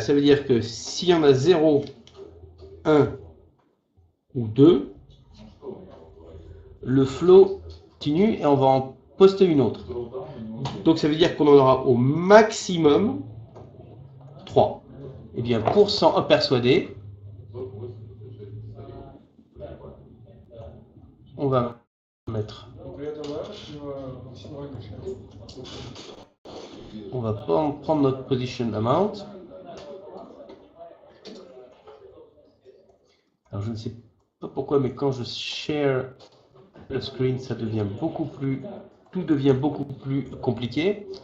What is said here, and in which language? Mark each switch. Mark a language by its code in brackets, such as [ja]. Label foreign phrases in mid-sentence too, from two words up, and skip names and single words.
[fr] Ça veut dire que s'il y en a 0, 1 ou 2, le flow continue et on va en poster une autre. Donc, ça veut dire qu'on en aura au maximum 3. Eh bien, pour s'en persuader, on va mettre. [ru] При этом максимально сейчас. [fr] On va prendre notre [en] position amount. [fr] Alors je ne sais pas pourquoi, mais quand je share le screen, ça devient beaucoup plus, tout devient beaucoup plus compliqué.